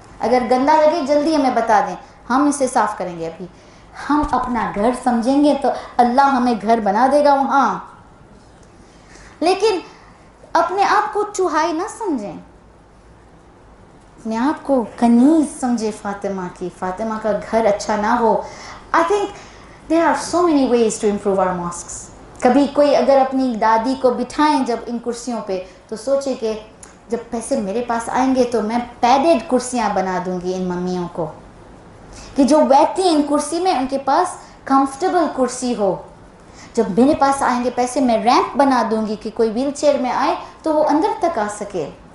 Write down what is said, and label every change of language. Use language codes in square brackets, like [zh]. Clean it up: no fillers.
[ur] اگر گندا لگے جلدی ہمیں بتا دیں, ہم اسے صاف کریں گے. ابھی ہم اپنا گھر سمجھیں گے تو اللہ ہمیں گھر بنا دے گا وہاں. لیکن اپنے آپ کو چوہائی نہ سمجھیں, اپنے آپ کو کنیز سمجھے فاطمہ کی. فاطمہ کا گھر اچھا نہ ہو. [en] I think there are so many ways to improve our mosques. [ur] کبھی کوئی اگر اپنی دادی کو بٹھائیں جب ان کرسیوں پہ, تو سوچے کہ جب پیسے میرے پاس آئیں گے تو میں پیڈڈ کرسیاں بنا دوں گی ان ممیوں کو, کہ جو بیٹھتی ہیں ان کرسی میں ان کے پاس کمفرٹیبل کرسی ہو. جب میرے پاس آئیں گے پیسے, میں ریمپ بنا دوں گی کہ کوئی ویل چیئر میں آئے تو وہ اندر تک آ سکے.